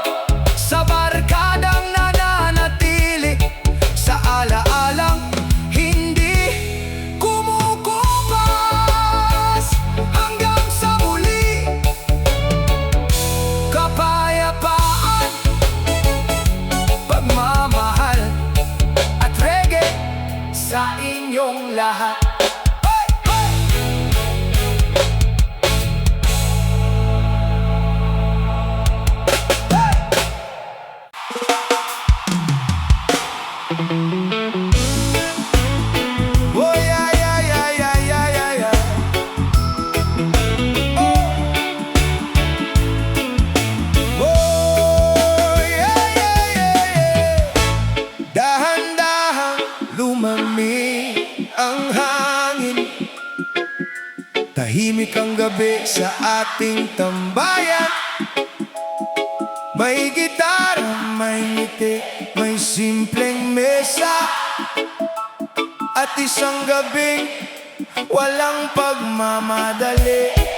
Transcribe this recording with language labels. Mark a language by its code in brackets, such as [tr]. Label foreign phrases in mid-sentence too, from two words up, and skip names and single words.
[tl] Sa barkadang nananatili, sa alaalang hindi kumukupas. Hanggang sa muli, kapayapaan, pagmamahal at reggae sa inyong lahat. [en] Oh yeah, yeah, yeah, yeah, yeah, yeah, yeah. Oh, yeah, yeah, yeah, yeah. [tl] Dahan-dahan lumamig ang hangin. Tahimik ang gabi sa ating tambayan. May gitara, may ngiti, may simpleng mesa, at isang gabing walang pagmamadali.